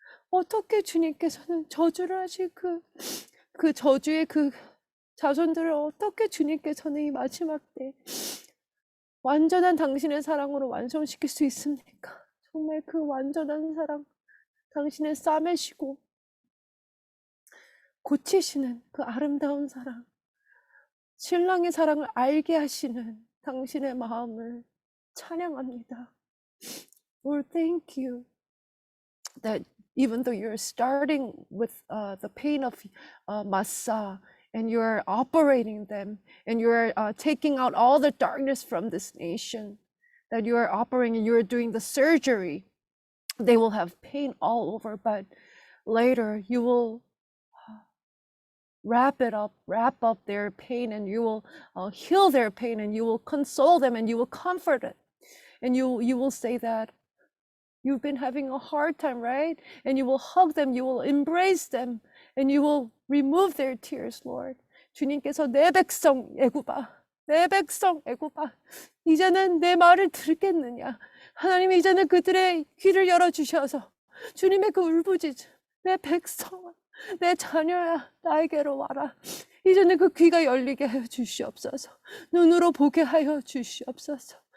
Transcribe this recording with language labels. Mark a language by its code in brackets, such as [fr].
[ko] 어떻게 주님께서는 저주를 하실 그 저주의 그 자손들을 어떻게 주님께서는 이 마지막 때 완전한 당신의 사랑으로 완성시킬 수 있습니까? 정말 그 완전한 사랑, 당신의 싸매시고 고치시는 그 아름다운 사랑, 신랑의 사랑을 알게 하시는 당신의 마음을 찬양합니다. [en] Lord, thank you that even though you're starting with the pain of Massa and you're operating them and you're taking out all the darkness from this nation, that you are operating and you're doing the surgery, they will have pain all over, but later you will wrap up their pain, and you will heal their pain, and you will console them, and you will comfort it, and you will say that you've been having a hard time, right? And you will hug them, you will embrace them, and you will remove their tears, Lord. [ko] 주님께서 내 백성 애굽아, 내 백성 애굽아, 이제는 내 말을 듣겠느냐? 하나님 이제는 그들의 귀를 열어주셔서 주님의 그 울부짖음, 내 백성아, 내 자녀야, 나에게로 와라. 이제는 그 귀가 열리게 하여 주시옵소서. 눈으로 보게 하여 주시옵소서.